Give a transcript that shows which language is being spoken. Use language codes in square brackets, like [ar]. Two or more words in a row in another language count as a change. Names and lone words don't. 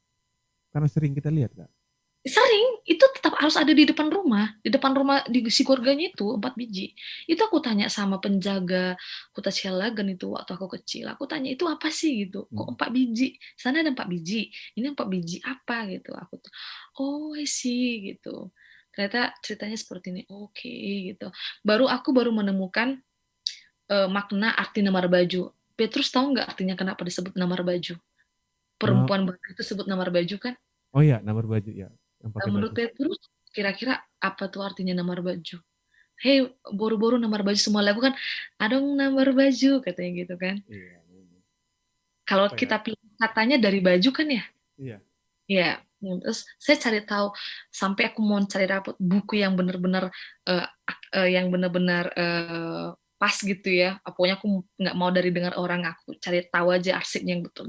[id] Karena sering kita lihat, Kak. Sering itu tetap harus ada di depan rumah di si keluarganya itu 4 biji. Itu aku tanya sama penjaga Huta Cialagan itu waktu aku kecil. Aku tanya itu apa sih gitu? Kok 4 biji? Sana ada 4 biji. Ini 4 biji apa gitu? Aku tuh, [en] oh I see [id] gitu. Ternyata ceritanya seperti ini. Oke gitu. Aku baru menemukan makna arti namar baju. Petrus tahu nggak artinya kenapa disebut namar baju? Nah, Perempuan Batak itu sebut namar baju kan? oh iya, nomor baju ya, yang pakai Menurut baju. Petrus, kira-kira apa tuh artinya namar baju? Hei, [bbc] boru-boru namar baju [id] semua lagu kan, [bbc] adong namar baju [id] katanya gitu kan. Iya. Kalau Apa ya? kita pilih katanya dari baju kan ya, Iya. ya. Terus saya cari tahu sampai aku mau cari rapot buku yang benar-benar yang benar-benar pas gitu ya. Pokoknya aku nggak mau dari dengar orang, aku cari tahu aja arsipnya yang betul.